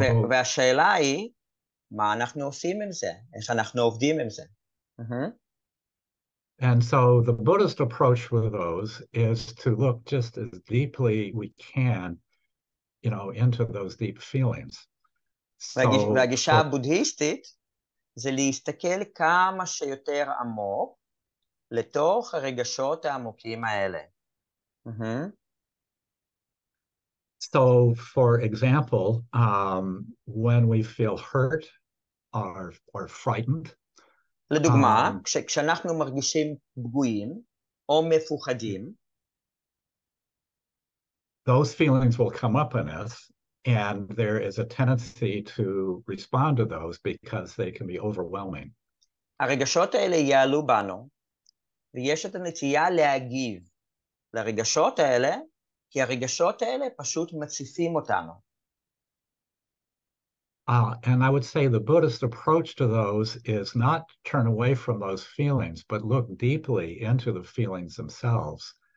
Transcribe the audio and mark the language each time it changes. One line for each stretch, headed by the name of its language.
Hebrew: והשאלה היא, מה אנחנו עושים עם זה? איך אנחנו עובדים עם זה?
English: And so the Buddhist approach with those is to look just as deeply we can, into those deep feelings.
Hebrew: והגישה הבודהיסטית זה להסתכל כמה שיותר עמוק לתוך הרגשות העמוקים האלה.
English: So, for example, when we feel hurt or frightened,
Hebrew: לדוגמה, כשאנחנו מרגישים פגועים או מפוחדים,
English: those feelings will come up in us, and there is a tendency to respond to those because they can be overwhelming.
Hebrew: הרגשות האלה יעלו בנו, ויש את הנטייה להגיב לרגשות האלה, כי הרגשות האלה פשוט מציפים אותנו.
English: And I would say the Buddhist approach to those is not turn away from those feelings, but look deeply into the feelings themselves.